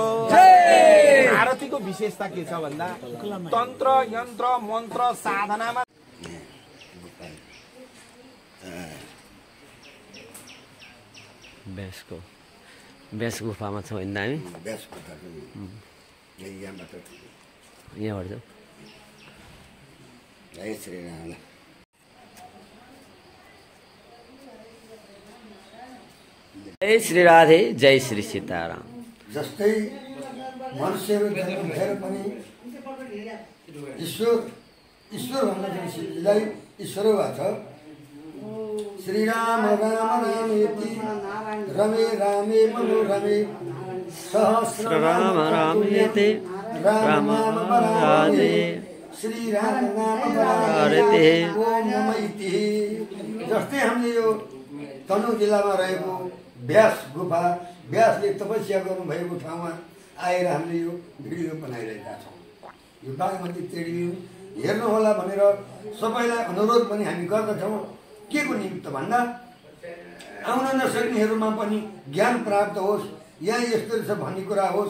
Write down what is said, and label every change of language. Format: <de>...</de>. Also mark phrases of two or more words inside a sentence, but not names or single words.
<ne>आरतीको विशेषता के छ भन्दा तन्त्र यन्त्र मन्त्र साधनामा व्यास गुफामा छौँ होइन हामी, यहाँबाट जाउँ। जय श्री राम। जय श्री राधे, जय श्री सीताराम। जस्तै मनुष्यहरू जन्म भएर पनि ईश्वर भन्न जानेलाई ईश्वर भएको छ।</ne> <sa>श्रीराम राम रामेति रमे रामे मनोरमे सहस्र राम रामेति राम रामे श्री राम नाम बराते ओम नमः इति।</sa> <ne>जस्तै हामीले यो तनहुँ जिल्लामा रहेको व्यास गुफा व्यासले तपस्या गर्नुभएको ठाउँमा आएर हामीले यो भिडियो बनाइरहेका छौँ। यो बागमती टेलिभिजन हेर्नुहोला भनेर सबैलाई अनुरोध पनि हामी गर्दछौँ। के को निमित्त भन्दा आउन नसक्नेहरूमा पनि ज्ञान प्राप्त होस्, यहाँ यस्तो रहेछ भन्ने कुरा होस्।</ne>